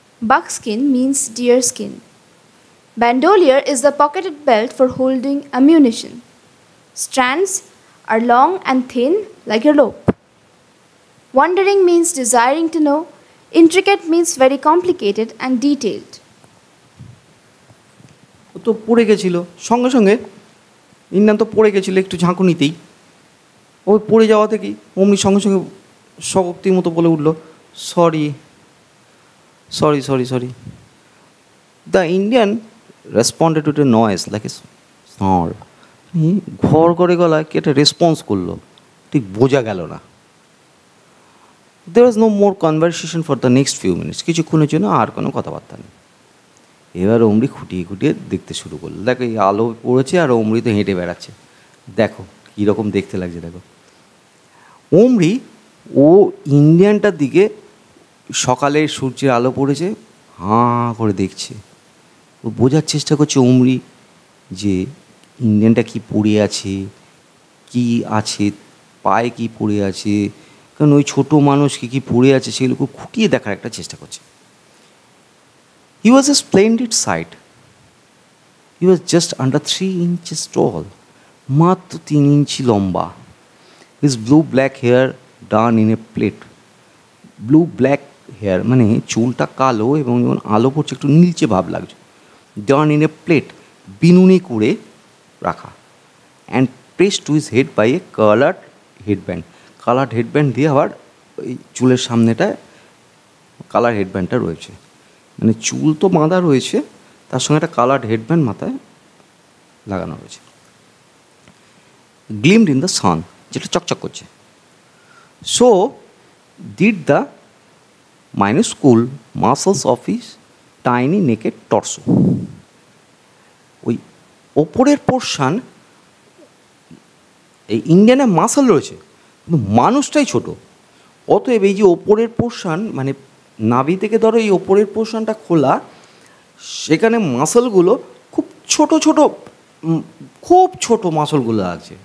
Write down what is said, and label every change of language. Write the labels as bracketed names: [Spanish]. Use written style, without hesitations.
[English] Buckskin means deer skin. Bandolier is the pocketed belt for holding ammunition. Strands are long and thin like a rope. Wondering means desiring to know. Intricate means very complicated and detailed. [Bangla] ও তো পড়ে গেছিল সঙ্গে সঙ্গে, Indian তো পড়ে গেছিলো একটু ঝাঁকুনিতেই। ওই পড়ে যাওয়া থেকেই অমনি সঙ্গে সঙ্গে শক্তির মতো বলে উঠল, sorry sorry sorry sorry. [English] The Indian responded to a noise like a snore. [Bangla] ঘর করে গলায় কি একটা রেসপন্স করলো, ঠিক বোঝা গেল না। [English] There was no more conversation for the next few minutes. [Bangla] কিছুক্ষণের জন্য আর কোনো কথাবার্তা নেই। এবার অমরি খুঁটিয়ে খুঁটিয়ে দেখতে শুরু করলো। দেখো এই আলো পড়েছে আর অমরি তো হেঁটে বেড়াচ্ছে, দেখো কীরকম দেখতে লাগছে। দেখো অমরি ও ইন্ডিয়ানটার দিকে, সকালে সূর্যের আলো পড়েছে, হাঁ করে দেখছে। ও বোঝার চেষ্টা করছে অমরি যে ইন্ডিয়ানটা কি পড়ে আছে, কি আছে, পায়ে কি পড়ে আছে, কারণ ওই ছোটো মানুষ কী পড়ে আছে সেগুলোকে খুঁটিয়ে দেখার একটা চেষ্টা করছে। [English] He was a splendid sight. He was just under 3 inches tall, [Bangla] মাত্র 3 ইঞ্চি লম্বা। [English] His blue black hair done in a plait. [Bangla] Blue black hair মানে চুলটা কালো এবং যখন আলো পড়ছে একটু নীলচে ভাব লাগছে। [English] done in a plait, [Bangla] বিনুনি করে রাখা। [English] And press to his head by a coloured headband. [Bangla] Coloured headband দিয়ে আবার ওই চুলের সামনেটায় কালার হেডব্যান্ডটা রয়েছে, মানে চুল তো বাঁধা রয়েছে, তার সঙ্গে একটা কালার্ড হেডব্যান্ড মাথায় লাগানো রয়েছে। [English] gleamed in the sun, [Bangla] যেটা চকচক করছে। [English] So did the minuscule muscles of his tiny naked torso. [Bangla] ওই ওপরের পোর্শান, এই ইন্ডিয়ানের মাসল রয়েছে কিন্তু মানুষটাই ছোট। অতএব এই যে ওপরের পোর্শান মানে নাভি থেকে ধরো এই ওপরের পোর্শানটা খোলা, সেখানে মাসলগুলো খুব ছোট ছোট, খুব ছোট মাসলগুলো আছে।